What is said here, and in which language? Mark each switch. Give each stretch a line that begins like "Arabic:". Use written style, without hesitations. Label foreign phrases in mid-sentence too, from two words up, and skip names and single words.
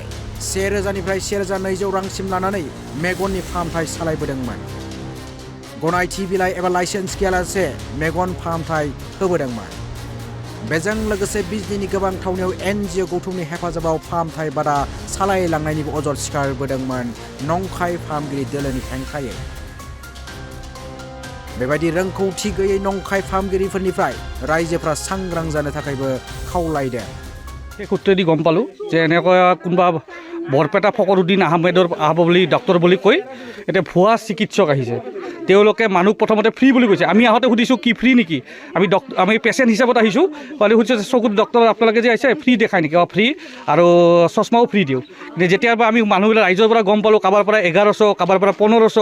Bodo: 1000निफ्राय 1200 रांसिम लानानै मेगननि फाहामथाय सालायबोदोंमोन गनायथि बिलाइ एबा लाइसेन्स गैयालासे मेगन फाहामथाय होबोदोंमोन बेजों लोगोसे बिजनिनि गोबां थावनियाव NGO गौथुमनि हेफाजाबाव फाहामथाय बादा सालायलांनायनिबो अजद सिखारबोदोंमोन नंखाय फाहामगिरि दोलोनि हेंथायै बेबायदि रोंगौथि गैयै नंखाय फाहामगिरिफोरनिफ्राय रायजोफ्रा सांग्रां जानो थाखायबो खावलायदों
Assamese: সেই সূত্ৰেদি গম পালোঁ যে এনেকুৱা কোনোবা বৰপেটা ফকৰুদ্দিন আহমেদৰ আহব বুলি ডক্টৰ বুলি কৈ এতিয়া ভুৱা চিকিৎসক আহিছে তেওঁলোকে মানুহ প্ৰথমতে ফ্ৰী বুলি কৈছে আমি আহোঁতে সুধিছোঁ কি ফ্ৰী নেকি আমি পেচেণ্ট হিচাপত আহিছোঁ মানে সুধিছোঁ চকুত ডক্টৰ আপোনালোকে যে আহিছে ফ্ৰী দেখায় নেকি ফ্ৰী আৰু চশমাও ফ্ৰী দিওঁ কিন্তু যেতিয়াৰ আমি মানুহবিলাক ৰাইজৰ পৰা গম পালোঁ কাৰোবাৰ পৰা 1100 কাৰোবাৰ পৰা 1500